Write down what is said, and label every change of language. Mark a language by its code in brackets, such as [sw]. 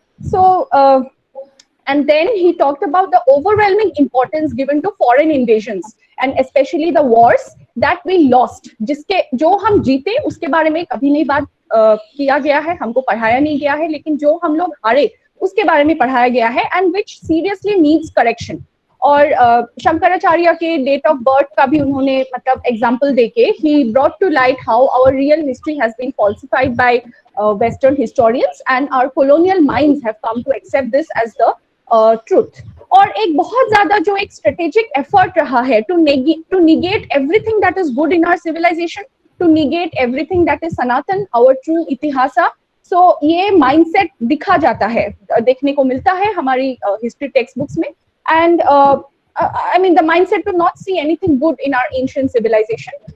[hi] So [en] and then he talked about the overwhelming importance given to foreign invasions and especially the wars that we lost, [hi] जिसके जो हम जीते उसके बारे में कभी नहीं बात किया गया है, हमको पढ़ाया नहीं गया है, लेकिन जो हम लोग हारे उसके बारे में पढ़ाया गया है, [en] and which seriously needs correction. [hi] और शंकराचार्य के डेट ऑफ बर्थ का भी उन्होंने मतलब एग्जाम्पल देके [en] he brought to light how our real history has been falsified by western historians and our colonial minds have come to accept this as the truth. [hi] और एक बहुत ज्यादा जो एक स्ट्रेटेजिक एफर्ट रहा है [en] to negate everything that is good in our civilization, to negate everything that is Sanatan, our true इतिहासा. [hi] So ये mindset दिखा जाता है, देखने को मिलता है हमारी हिस्ट्री टेक्स्ट बुक्स में. [en] And I mean the mindset to not see anything good in our ancient civilization.